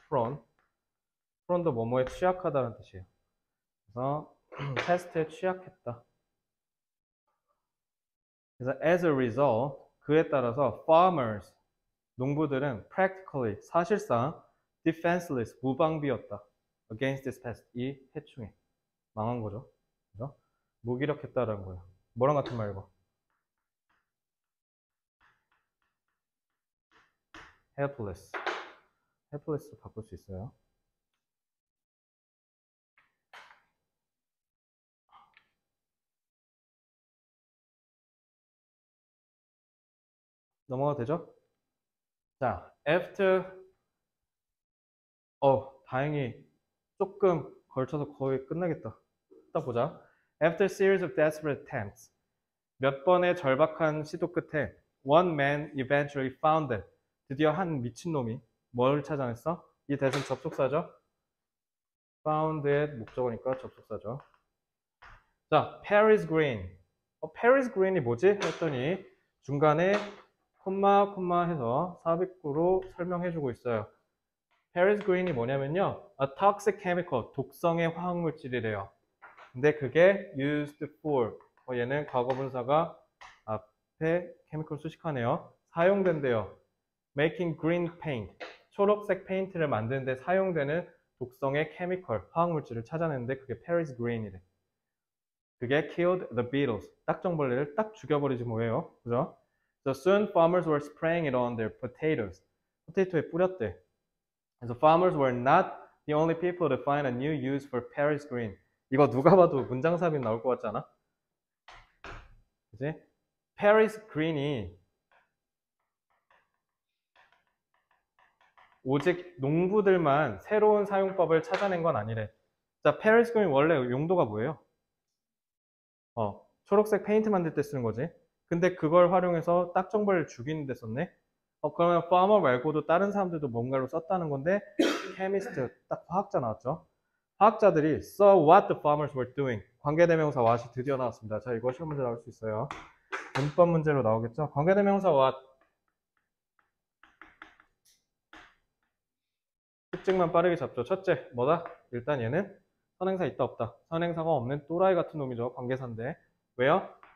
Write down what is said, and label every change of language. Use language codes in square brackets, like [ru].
[ko] prone 도 뭐뭐에 취약하다는 뜻이에요. 그래서 패스트에 취약했다. 그래서 [en] as a result, [ko] 그에 따라서 farmers, 농부들은 practically, 사실상 defenseless, 무방비였다. [en] against this pest, [ko] 이 해충에. 망한 거죠. 그죠? 무기력했다라는 거예요. 뭐랑 같은 말 이거? [en] helpless. [ko] helpless 바꿀 수 있어요. 넘어가도 되죠? 자, after, 다행히 조금 걸쳐서 거의 끝나겠다. 딱 보자. [en] After a series of desperate attempts, [ko] 몇 번의 절박한 시도 끝에 [en] one man eventually found it. [ko] 드디어 한 미친놈이 뭘 찾아냈어? 이 대신 접속사죠. found it 목적어니까 접속사죠. 자, Paris Green. Paris Green이 뭐지? 했더니 중간에 콤마 해서 삽입구로 설명해주고 있어요. Paris Green이 뭐냐면요, [en] a toxic chemical, [ko] 독성의 화학물질이래요. 근데 그게 used for, 얘는 과거분사가 앞에 chemical 수식하네요. 사용된대요. [en] making green paint, [ko] 초록색 페인트를 만드는데 사용되는 독성의 chemical, 화학물질을 찾아냈는데 그게 Paris Green이래. 그게 [en] killed the beetles, [ko] 딱정벌레를 딱 죽여버리지 뭐예요. 그죠? [en] So soon farmers were spraying it on their potatoes. [ko] 포테이토에 뿌렸대. [en] So farmers were not the only people to find a new use for Paris green. [ko] 이거 누가 봐도 문장 삽입 나올 것 같지 않아? 그지? Paris green이 오직 농부들만 새로운 사용법을 찾아낸 건 아니래. 자, Paris green 원래 용도가 뭐예요? 초록색 페인트 만들 때 쓰는 거지. 근데 그걸 활용해서 딱정벌레를 죽이는 데 썼네? 그러면 farmer 말고도 다른 사람들도 뭔가로 썼다는 건데, chemist, 딱 화학자 나왔죠? 화학자들이 [en] saw what the farmers were doing. [ko] 관계대명사 what이 드디어 나왔습니다. 자, 이거 시험 문제 나올 수 있어요. 문법 문제로 나오겠죠? 관계대명사 what. 특징만 빠르게 잡죠. 첫째, 뭐다? 일단 얘는 선행사 있다 없다. 선행사가 없는 또라이 같은 놈이죠. 관계사인데. 왜요?